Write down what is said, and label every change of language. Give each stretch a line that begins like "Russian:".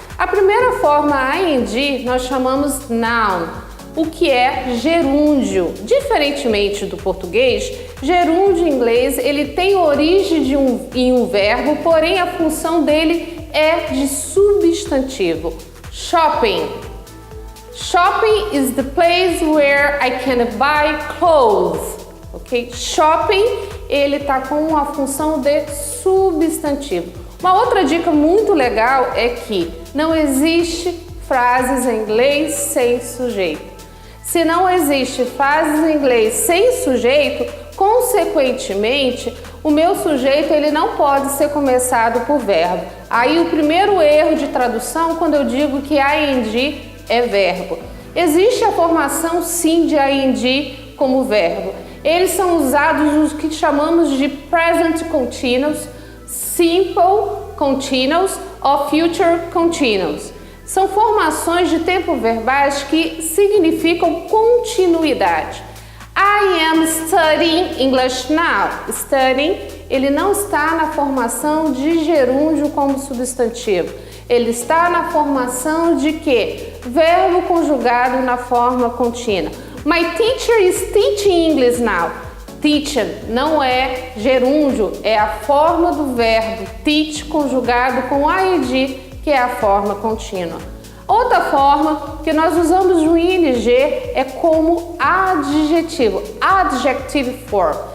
Portuguese: A primeira forma ing nós chamamos noun, o que é gerúndio. Diferentemente do português, gerúndio em inglês ele tem origem em um verbo, porém a função dele é de substantivo.
English: Shopping. Shopping is the place where I can buy clothes.
Portuguese: Ok? Shopping ele está com a função de substantivo. Uma outra dica muito legal é que não existe frases em inglês sem sujeito. Se não existe frases em inglês sem sujeito, consequentemente, o meu sujeito ele não pode ser começado por verbo. Aí o primeiro erro de tradução quando eu digo que ing é verbo. Existe a formação sim de ing como verbo. Eles são usados nos que chamamos de present continuous, simple continuous ou future continuous. São formações de tempo verbais que significam continuidade.
English: I am studying English now.
Portuguese: Studying, ele não está na formação de gerúndio como substantivo. Ele está na formação de quê? Verbo conjugado na forma contínua.
English: My teacher is teaching English now.
Portuguese: Teaching não é gerúndio, é a forma do verbo teach conjugado com ing, que é a forma contínua. Outra forma que nós usamos o ing é como adjetivo, adjective form.